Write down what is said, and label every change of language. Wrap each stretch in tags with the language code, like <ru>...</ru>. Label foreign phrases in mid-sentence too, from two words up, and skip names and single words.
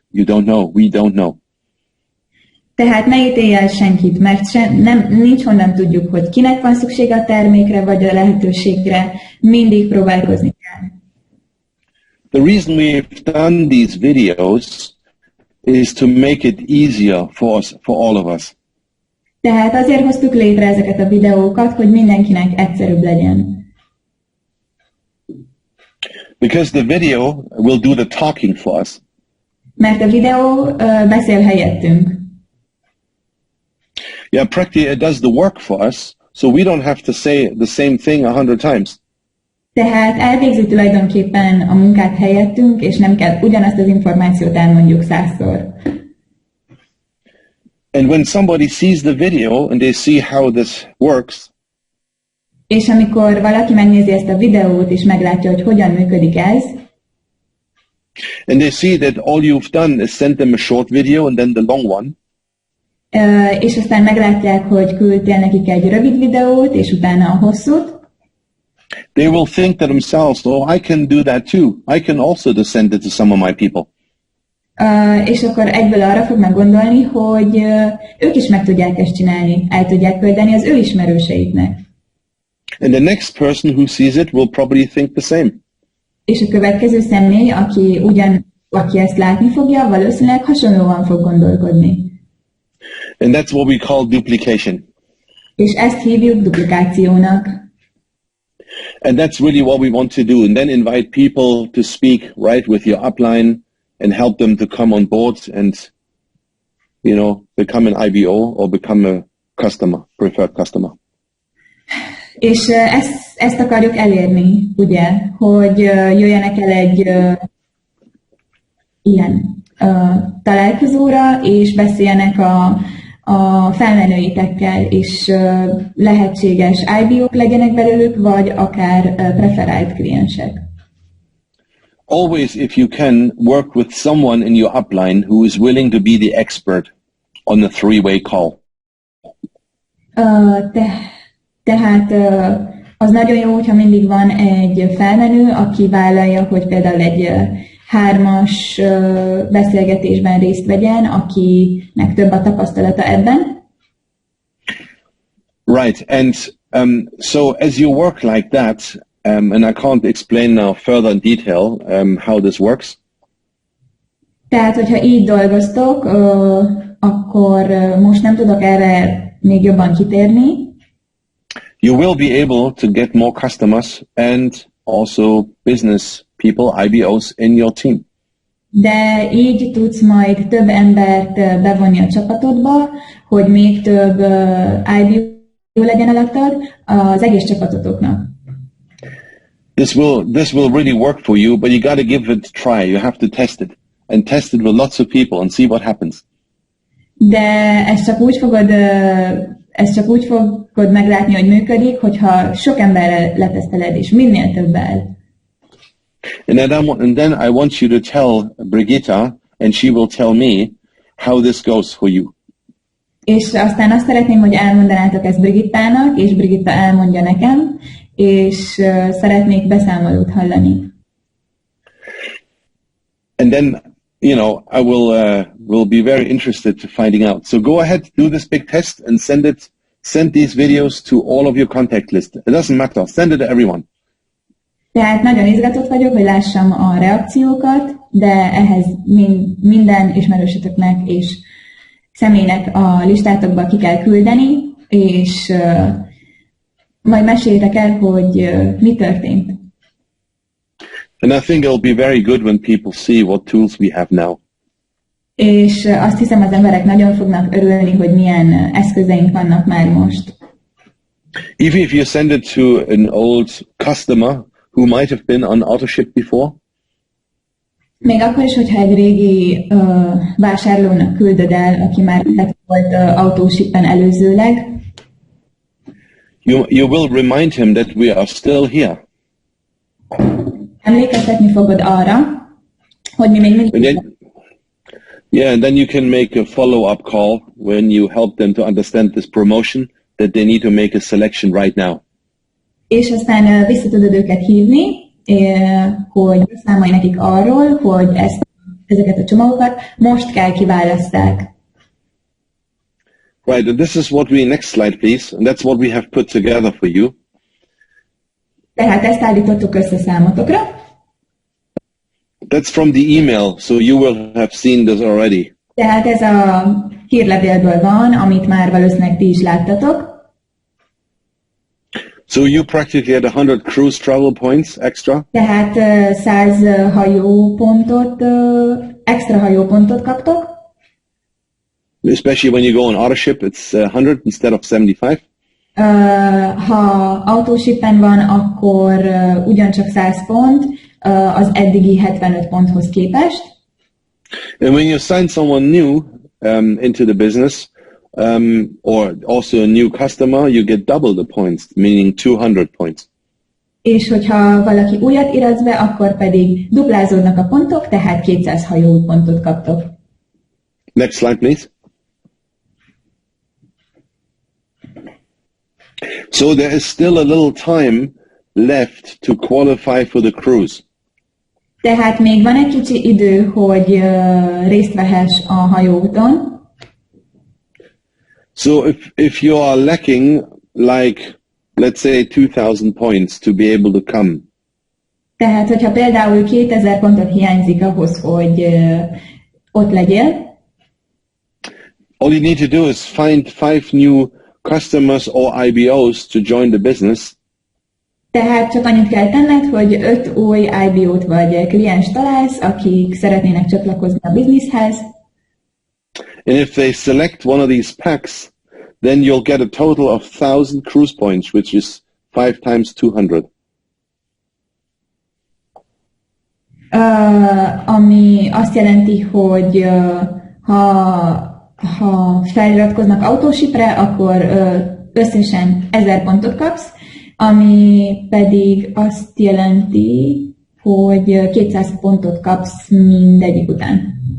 <en>You don't know. We don't know.</en> <hu>Tehát ne ítélj el senkit, mert nincs honnan tudjuk, hogy kinek van szüksége a termékre vagy a lehetőségre, mindig próbálkozni kell.</hu> <en>The reason we've done these videos is to make it easier for us, for all of us.</en> <hu>Tehát azért hoztuk létre ezeket a videókat, hogy mindenkinek egyszerűbb legyen.</hu> <en>Because the video will do the talking for us.</en> <hu>Mert a videó beszél helyettünk.</hu> <en>Yeah, practically it does the work for us, so we don't have to say the same thing 100 times.</en> <hu>Tehát elvégzi tulajdonképpen a munkát helyettünk, és nem kell ugyanazt az információt elmondjuk 100-szor.</hu> <en>And when somebody sees the video and they see how this works,</en> <hu>És amikor valaki megnézi ezt a videót, és meglátja, hogy hogyan működik ez,</hu> <en>and they see that all you've done is send them a short video and then the long one,</en> <hu>és aztán meglátják, hogy küldtél nekik egy rövid videót, és utána a hosszút,</hu> <en>they will think to themselves, oh, I can do that too. I can also just send it to some of my people.</en> <hu>És akkor egyből arra fognak gondolni, hogy ők is meg tudják ezt csinálni, el tudják küldeni az ő ismerőseiknek.</hu> <en>And the next person who sees it will probably think the same.</en> <hu>És a következő személy, aki ezt látni fogja, valószínűleg hasonlóan fog gondolkodni.</hu> <en>And that's what we call duplication.</en> <hu>És ezt hívjuk duplikációnak.</hu> <en>And that's really what we want to do. And then invite people to speak right with your upline and help them to come on board and, you know, become an IBO or become a customer, preferred customer.</en> <hu>És ezt akarjuk elérni, ugye, hogy jöjjenek el egy ilyen találkozóra, és beszéljenek a felmenőitekkel, és lehetséges IBO-k legyenek belőlük, vagy akár preferált kliensek.</hu> <en>Always, if you can, work with someone in your upline who is willing to be the expert on the three-way call.</en> <hu>Tehát az nagyon jó, hogyha mindig van egy felmenő, aki vállalja, hogy például egy 3-as beszélgetésben részt vegyen, akinek több a tapasztalata ebben.</hu> <en>Right, and so as you work like that, and I can't explain now further in detail how this works.</en> <hu>Tehát, hogyha így dolgoztok, akkor most nem tudok erre még jobban kitérni.</hu> <en>You will be able to get more customers and also business people, IBOs, in your team.</en> <hu>De így tudsz majd több embert bevonni a csapatodba, hogy még több IBO legyen alattad az egész csapatotoknak.</hu> <en>This will really work for you, but you got to give it a try. You have to test it and test it with lots of people and see what happens.</en> <hu>De ezt csak úgy fogod meglátni, hogy működik, hogyha sok emberrel leteszteled, és minél többel.</hu> <en>And then I want you to tell Brigitta, and she will tell me how this goes for you.</en> <hu>És aztán azt szeretném, hogy elmondanátok ezt Brigittának, és Brigitta elmondja nekem, és szeretnék beszámolót hallani.</hu> <en>And then, you know, I will be very interested to finding out. So go ahead, do this big test and send these videos to all of your contact list. It doesn't matter. Send it to everyone.</en> <hu>Tehát nagyon izgatott vagyok, hogy lássam a reakciókat, de ehhez minden ismerősötöknek és személynek a listátokba ki kell küldeni, és majd meséljétek el, hogy mi történt.</hu> <en>And I think it'll be very good when people see what tools we have now.</en> <hu>És azt hiszem, az emberek nagyon fognak örülni, hogy milyen eszközeink vannak már most.</hu> <en>Even if you send it to an old customer who might have been on AutoShip before.</en> <hu>Még akkor is, hogyha egy régi vásárlónak küldöd el, aki már volt AutoShipen előzőleg.</hu> <en>You will remind him that we are still here.</en> <hu>Emlékeztetni fogod arra, hogy mi még mindig...</hu> <en>And then you can make a follow-up call when you help them to understand this promotion, that they need to make a selection right now.</en> <hu>És aztán vissza tudod őket hívni, hogy beszámolj nekik arról, hogy ezeket a csomagokat most kell kiválaszták.</hu> <en>Right, and this is what we, next slide please, and that's what we have put together for you.</en> <hu>Tehát ezt állítottuk össze számotokra.</hu> <en>That's from the email, so you will have seen this already.</en> <hu>Tehát ez a hírlevélből van, amit már valószínűleg ti is láttatok.</hu> <en>So you practically had 100 cruise travel points extra.</en> <hu>Tehát 100 extra hajópontot kaptok.</hu> <en>Especially when you go on auto ship, it's 100 instead of 75.</en> <hu>Ha autósippen van, akkor ugyancsak 100 pont az eddigi 75 ponthoz képest.</hu> <en>And when you sign someone new into the business, or also a new customer, you get double the points, meaning 200 points.</en> <hu>És hogyha valaki újat iratsz be, akkor pedig duplázódnak a pontok, tehát 200 hajópontot kaptok.</hu> <en>Next slide, please. So there is still a little time left to qualify for the cruise.</en> <hu>Tehát még van egy kicsi idő, hogy részt vehess a hajóúton.</hu> <en>So if you are lacking, like, let's say 2,000 points to be able to come.</en> <hu>Tehát, hogyha például 2000 pontot hiányzik ahhoz, hogy ott legyél,</hu> <en>all you need to do is find 5 new customers or IBOs to join the business.</en> <hu>Tehát csak annyit kell tenned, hogy 5 új IBO-t vagy kliens találsz, akik szeretnének csatlakozni a bizniszhez.</hu> <en>And if they select one of these packs, then you'll get a total of 1,000 cruise points, which is 5 times 200.</en> <hu>Ami azt jelenti, hogy ha feliratkoznak autósipre, akkor összesen 1000 pontot kapsz, ami pedig azt jelenti, hogy 200 pontot kapsz mindegyik után.</hu>